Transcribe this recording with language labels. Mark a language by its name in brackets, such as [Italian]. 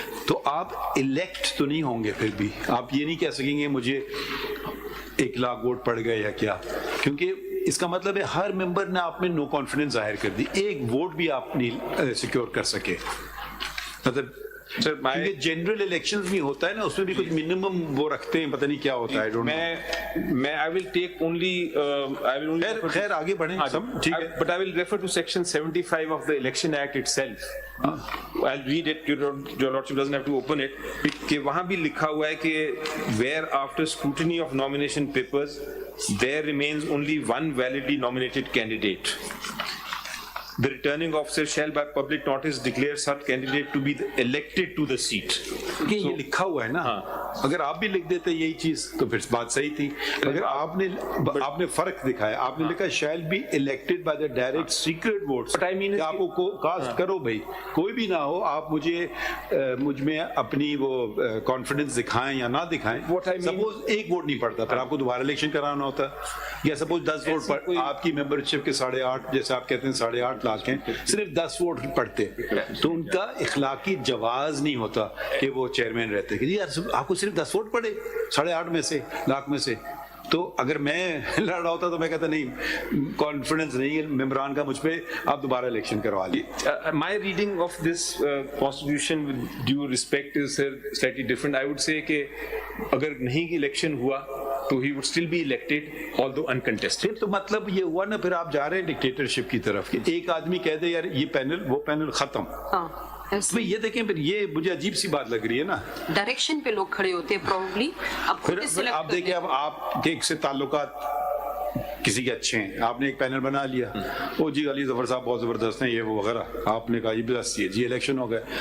[Urdu] تو آپ الیکٹ تو نہیں ہوں گے، پھر بھی آپ یہ نہیں کہہ سکیں گے مجھے 1,00,000 ووٹ پڑ گئے یا کیا، کیونکہ اس کا مطلب ہے ہر ممبر نے آپ میں نو کانفیڈنس ظاہر کر دی، ایک ووٹ بھی آپ نہیں سیکیور کر سکے. مطلب سر جنرل الیکشنز بھی ہوتا ہے نا، اس میں بھی کچھ منیمم وہ رکھتے ہیں، پتہ نہیں کیا ہوتا ہے. میں [English] I will take only [Urdu] خیر آگے بڑھیں سب ٹھیک ہے، [English] but I will refer to section 75 of the Election Act itself. I'll read it, your lordship doesn't have to open it. [Urdu] کہ وہاں بھی لکھا ہوا ہے کہ [English] where after scrutiny of nomination papers there remains only one validly nominated candidate, the returning officer shall by public notice declare such candidate to be elected to the seat. [Urdu] کہ یہ لکھا ہوا ہے نا، اگر آپ بھی لکھ دیتے یہی چیز تو پھر بات صحیح تھی. اگر آپ نے فرق دکھایا، آپ نے لکھا [English] shall be elected by the direct secret votes. [Urdu] کہ آپ کو کاسٹ کرو بھائی، کوئی بھی نہ ہو، آپ مجھ میں اپنی وہ کانفیڈنس دکھائیں یا نہ دکھائیں. سپوز ایک ووٹ نہیں پڑتا، پھر آپ کو دوبارہ الیکشن کرانا ہوتا، یا سپوز 10 ووٹ آپ کی ممبرشپ کے 8.5 جیسے آپ کہتے ہیں 8.5 لاکھ ہیں، صرف 10 ووٹ پڑتے تو ان کا اخلاقی جواز نہیں ہوتا کہ وہ چیئرمین رہتے کہ یار آپ کو صرف 10 ووٹ پڑے 8.5 میں سے، لاکھ میں سے. تو اگر میں لڑ رہا ہوتا تو میں کہتا نہیں، کانفیڈنس نہیں ہے ممبران کا مجھ پہ، آپ دوبارہ الیکشن کروا لیے. [English] My reading of this constitution with due respect is slightly different. I would say [Urdu] کہ اگر نہیں الیکشن ہوا تو [English] he would still be elected although uncontested. [Urdu] تو مطلب یہ ہوا نا، پھر آپ جا رہے ہیں ڈکٹیٹرشپ کی طرف کہ ایک آدمی کہہ دے یار یہ پینل وہ پینل ختم. یہ دیکھیں پھر یہ مجھے عجیب سی بات لگ رہی ہے نا، ڈائریکشن پہ لوگ کھڑے ہوتے ہیں پروبلی. پھر آپ دیکھیں اب آپ کے سے تعلقات کسی کے اچھے ہیں، آپ نے ایک پینل بنا لیا، او جی علی ظفر صاحب بہت زبردست ہیں یہ وہ وغیرہ، آپ نے کہا یہ بس یہ جی الیکشن ہو گئے.